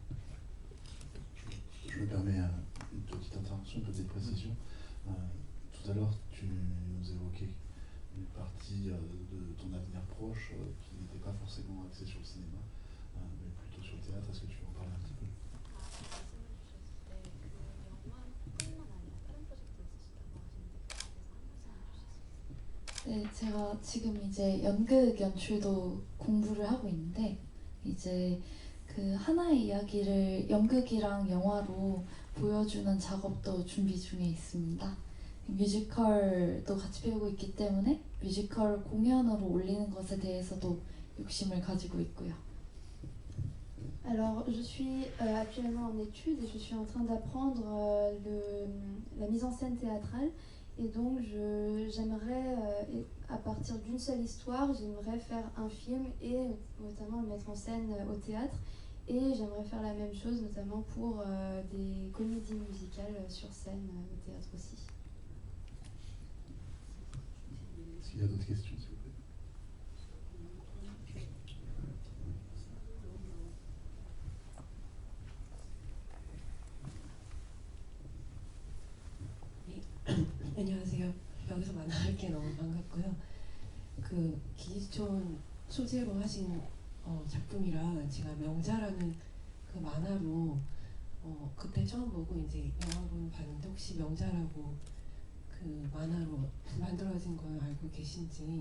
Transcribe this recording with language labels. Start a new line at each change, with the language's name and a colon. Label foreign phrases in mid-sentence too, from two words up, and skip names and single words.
French: Je me permets une petite intervention, une petite précision. Tout à l'heure, tu nous évoquais une partie de ton avenir proche qui n'était pas forcément axée sur le cinéma, mais plutôt sur le théâtre. Est-ce que tu peux en parler un petit peu?
Korean: 네, 제가 지금 이제 연극 연출도 공부를 하고 있는데 이제 그 하나의 이야기를 연극이랑 영화로 보여주는 작업도 준비 중에 있습니다. 뮤지컬도 같이 배우고 있기 때문에 뮤지컬 공연으로 올리는 것에 대해서도 욕심을 가지고 있고요.
French: Alors, je suis actuellement en études et je suis en train d'apprendre la mise en scène théâtrale. Et donc, j'aimerais, à partir d'une seule histoire, j'aimerais faire un film et notamment le mettre en scène au théâtre. Et j'aimerais faire la même chose, notamment pour des comédies musicales sur scène au théâtre aussi. S'il y a d'autres questions, s'il vous plaît.
Korean: 안녕하세요. 여기서 만나뵙게 너무 반갑고요. 그 기지촌 소재로 하신 작품이라 제가 명자라는 그 만화로 그때 처음 보고 이제 영화를 봤는데 혹시 명자라고 그 만화로 만들어진 걸 알고 계신지.